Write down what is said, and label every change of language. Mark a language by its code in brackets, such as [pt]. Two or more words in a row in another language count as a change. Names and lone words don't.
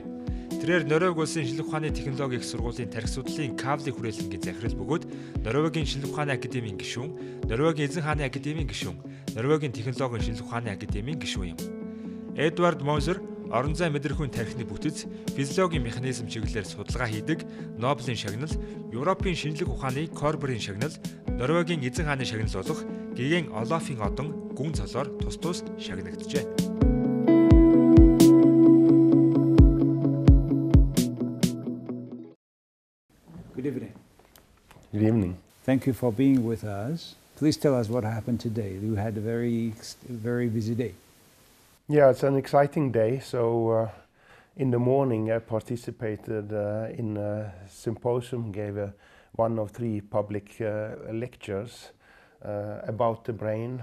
[mn] Тэрээр Норвеги улсын шинжлэх ухааны технологийн их сургуулийн тархи судлалын кавлын хүрээлэнгийн захирал бөгөөд Норвегийн шинжлэх ухааны академийн гишүүн, Норвегийн эзэн хааны академийн гишүүн, Норвегийн технологийн шинжлэх ухааны академийн гишүүн юм. Эдвард Мозер орон зай мэдрэхүйн тархины бүтэц, физиологийн механизм чиглэлээр судалгаа хийдэг, Нобелийн шагнал, Европын шинжлэх ухааны Корберийн шагнал, Норвегийн эзэн хааны шагнал болох гэгээн Олафын одон гүн цолоор тус тус шагнагджээ. [en] Good evening. Good evening. Thank you for being with us. Please tell us what happened today. You had a very busy day. Yeah, it's an exciting day. So in the morning I participated in a symposium, gave one of 3 public lectures about the brain.